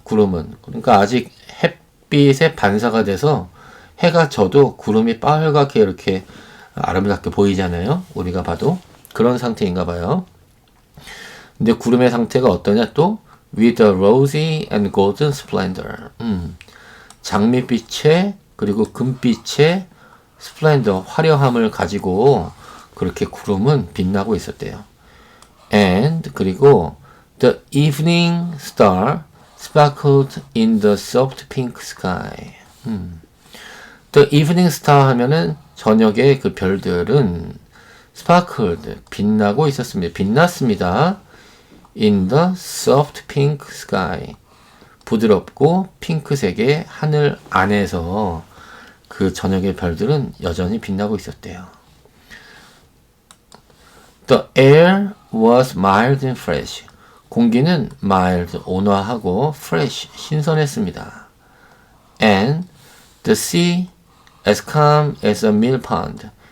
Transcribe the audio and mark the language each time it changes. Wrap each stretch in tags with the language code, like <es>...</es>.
<ko>구름은 그러니까 아직 햇빛에 반사가 돼서 해가 져도 구름이 빨갛게 이렇게 아름답게 보이잖아요. 우리가 봐도 그런 상태인가 봐요. 근데 구름의 상태가 어떠냐 또</ko> <en>with a rosy and golden splendor.</en> <ko>장밋빛의 그리고 금빛의 splendor 화려함을 가지고 그렇게 구름은 빛나고 있었대요.</ko> <en>and</en> <ko>그리고</ko> <en>the evening star sparkled in the soft pink sky. The evening star</en> <ko>하면은 저녁의 그 별들은 sparkled 빛나고 있었습니다. 빛났습니다.</ko> <en>in the soft pink sky.</en> <ko>부드럽고 핑크색의 하늘 안에서 그 저녁의 별들은 여전히 빛나고 있었대요.</ko> <en>The air was mild and fresh.</en> <ko>공기는 mild, 온화하고 fresh, 신선했습니다.</ko> <en>And the sea as calm as a mill pond.</en>